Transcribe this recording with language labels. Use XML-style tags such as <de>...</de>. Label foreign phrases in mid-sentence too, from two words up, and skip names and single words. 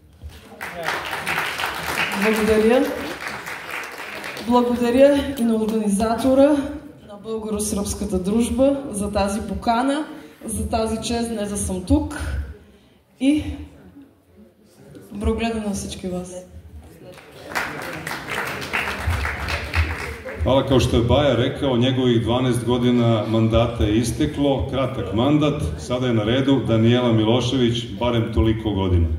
<bg>Благодаря. Благодаря и на организатора на Българо-сръбската дружба за тази покана, за тази чест днес да съм тук и добро гледане на всички вас.</bg> <sr>Hvala, kao što je Baja rekao, njegovih 12 godina mandata je isteklo, kratak mandat, sada je na redu Danijela Milošević, barem toliko godina.</sr>